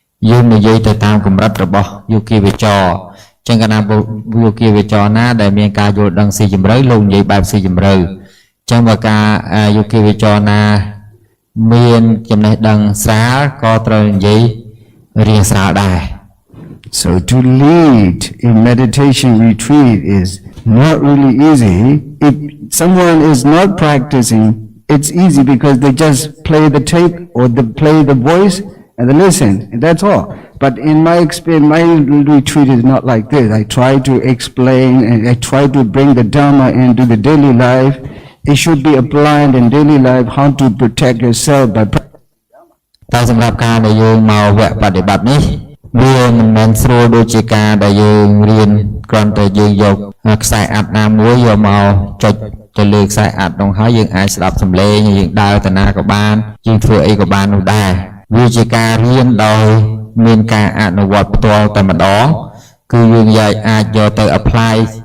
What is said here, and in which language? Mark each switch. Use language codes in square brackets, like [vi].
[km] យើងនិយាយទៅតាមកម្រិតរបស់យោគីវិចរចឹងកាលណាយោគីវិចរណាដែលមានការយល់ដឹងស៊ីជម្រៅលោកនិយាយបែបស៊ីជម្រៅចឹងបើការយោគីវិចរណាមានចំណេះដឹងស្រាលក៏ត្រូវនិយាយរៀងស្រាលដែរ [en] So to lead a meditation retreat is not really easy. If someone is not practicing, it's easy because they just play the tape or they play the voice and they listen, and that's all. But in my experience, my retreat is not like this. I try to explain and I try to bring the Dharma into the daily life. It should be applied in daily life, how to protect yourself by practicing. [km] តែសម្រាប់ការដែលយើងមកវគ្គបដិបត្តិនេះវាមិនមែនស្រួលដូចជាការដែលយើងរៀនគ្រាន់តែយើងយកខ្សែអាត់ណាមួយយកមកចុចទៅលើខ្សែអាត់នោះហើយយើងអាចស្ដាប់សំឡេងយើងដើរទៅណាក៏បានយើងធ្វើអីក៏បាននោះដែរវាជាការរៀនដោយមានការអនុវត្តផ្ទាល់តែម្ដងគឺយើងអាចយកទៅ apply